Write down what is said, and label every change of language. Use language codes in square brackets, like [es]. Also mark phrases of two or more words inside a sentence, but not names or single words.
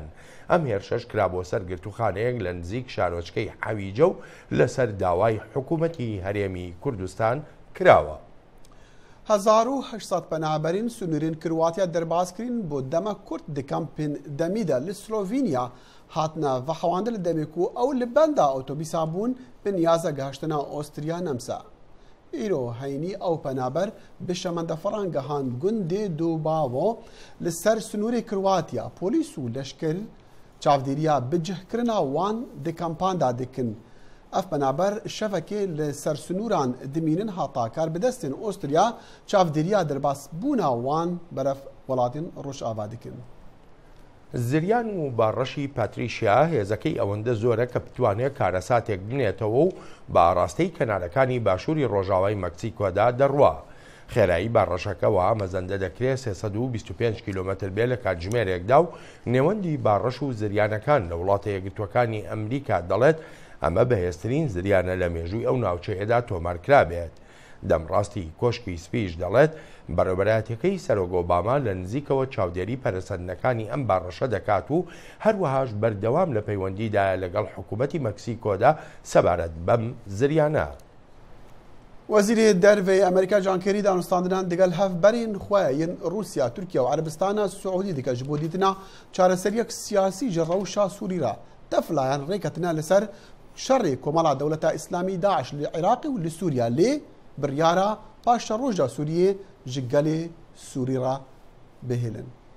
[ckb] ئەم هێرشەش کرا بۆ سەر گرتوخانەیەک لە نزیک شارۆچکەی حەویجە و لەسەر داوای حکوومەتی هەرێمی کوردستان کراوە. [ku] 1800 پەنابەرین سنوورین کرواتیا دەربازکرین بۆ دەمە کورد di kampên demî de li Slovînya hatine vexewandin li demê ku ew li benda otobîsa bûn bi niyaza gihiştina Ostriya nemsa. Îro heynî ew penaber bi şemendeferan gihand gundê Dubavo li ser sunûrê Kرواتیا polîs û leşker çavdêriya bicihkirina wan di kampan da dikin. Ev penaber şevekê li sersunûran dimînin hata karbidestên Ostriya çavdêriya derbasbûna wan beref welatên Rojava dikin. [ckb] زریان و باڕەشی پاتریشیا هێزەکەی ئەوەندە زۆرە کە بتوانێت کارەساتێک بنێتەوە و بە ئاراستەی کەنارەکانی باشووری ڕۆژاوای مەکسیکۆدا دەڕوا. خێرایی باڕەشەکەەوە ئەمەزەندە دەکرێت 325 کیلومتر بێ لە کاتژمێرێکدا و نێوەندی باڕەش و زریانەکان لە وڵاتە یەکگرتوەکانی ئەمریکا دەڵێت ئەمە بەهێزترین زریانە لە مێژووی ئەو ناوچەیەدا تۆمارکرا بێت. دەمڕاستی کۆشکی سپیش دەڵێت بەڕێوەبەراتەکەی سەرۆک ئۆباما لە نزیکەوە چاودێری پەرەسەندنەکانی ئەم باڕەشە دەکات و هەروەهاش بەردەوام لە پەیوەندیدایە لەگەڵ حکوومەتی مەکسیکۆدا سەبارەت بەم زریانە. [ku] وەزیرê dervê Amerîka Cankêrî danûstandinan digel hevberên xwe yên Rûsya, Tirkiye û Erebistana Siûdî dike ji bo dîtina çareseriyek siyasî ji rewşa Sûrî re. Teflayan rêketine li ser şerê komala dewleta İslamî Daeş li Iraqê û li Sûriya lê biryara paşa roja Sûriyê ji gelê Sûrî re bihêlin.